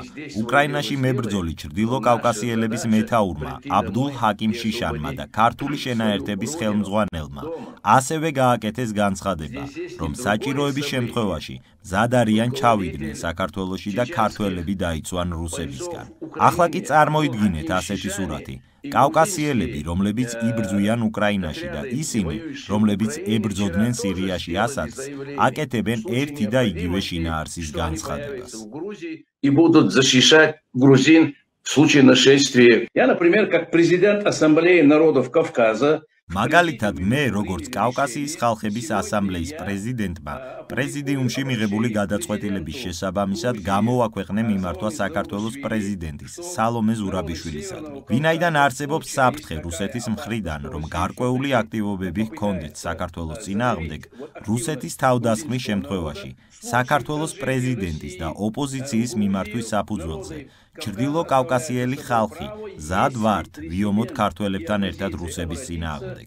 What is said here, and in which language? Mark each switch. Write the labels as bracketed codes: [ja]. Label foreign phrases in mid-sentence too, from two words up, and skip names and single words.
[ka] უკრაინაში მებრძოლი ჩრდილო კავკასიელების მეთაურმა აბდულ ჰაკიმ შიშანმა და ქართული შენაერთების ხელმძღვანელმა ასევე გააკეთეს განცხადება, რომ საჭიროების შემთხვევაში მზად არიან ჩავიდნენ საქართველოში და ქართველები დაიცვან რუსებისგან. ახლა კი წარმოიდგინეთ ასეთი სურათი. კავკასიელები, რომლებიც იბრძვიან უკრაინაში და ისინი, რომლებიც ებრძოდნენ სირიაში ასადს, აკეთებენ ერთი და იგივე შინაარსის განცხადებას. [ru] И будут защищать грузин в случае нашествия. Я, например, как президент Ассамблеи народов Кавказа, [ka] მაგალითად, მე, როგორც კავკასიის ხალხების ასამბლეის პრეზიდენტმა, პრეზიდიუმში მიღებული გადაწყვეტილების შესაბამისად გამოვაქვეყნე მიმართვა საქართველოს პრეზიდენტის სალომე ზურაბიშვილისადმი. ვინაიდან არსებობს საფრთხე რუსეთის მხრიდან, რომ გარკვეული აქტივობები ჰქონდეთ საქართველოს წინააღმდეგ, რუსეთის თავდასხმის შემთხვევაში საქართველოს პრეზიდენტის და ოპოზიციის მიმართვის საფუძველზე ჩრდილო კავკასიელი ხალხი მზად ვართ ვიომოთ ქართველებთან ერთად რუსების წინააღმდეგ.